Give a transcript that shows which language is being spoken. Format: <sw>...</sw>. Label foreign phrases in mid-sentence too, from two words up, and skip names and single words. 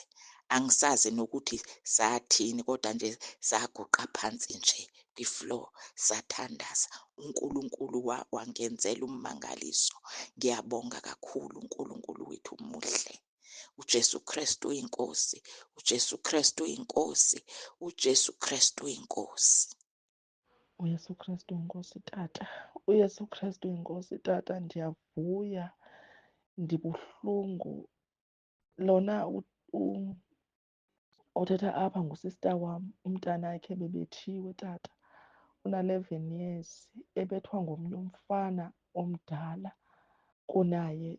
<zu>Angisazi nokuthi sathini kodwa nje saguqa phansi nje kwi-floor sathandaza. uNkulunkulu wangenzela ummangaliso. Ngiyabonga kakhulu uNkulunkulu wethu umuhle. uJesu Kristu uyinkosi, uJesu Kristu uyinkosi, uJesu Kristu uyinkosi.</zu> <xh>uYesu Kristu inkosi tata, uYesu Kristu inkosi tata, ndiyavuya, ndibuhlungu. Lona othetha apha ngusista wam, umntanakhe bebethiwe tata, una-11 years, ebethwa ngomnye umfana omdala kunaye.</xh>